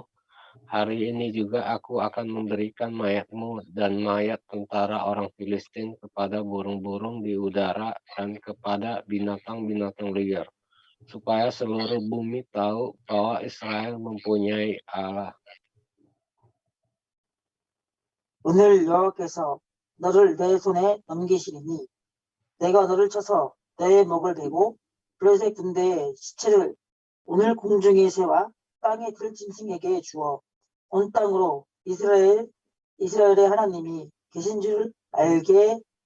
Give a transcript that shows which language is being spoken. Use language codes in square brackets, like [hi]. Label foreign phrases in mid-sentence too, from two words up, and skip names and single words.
[id] Hari ini juga aku akan memberikan mayatmu dan mayat tentara orang Filistin kepada burung-burung di udara dan kepada binatang-binatang liar, supaya seluruh bumi tahu bahwa Israel mempunyai Allah. [ko] 오늘 여호와께서 너를 내 손에 넘기시리니 내가 너를 쳐서 내 목을 베고 블레셋 군대의 시체를 오늘 공중의 새와 땅의 들짐승에게 주어 온 땅으로 이스라엘의 하나님이 계신 줄 알게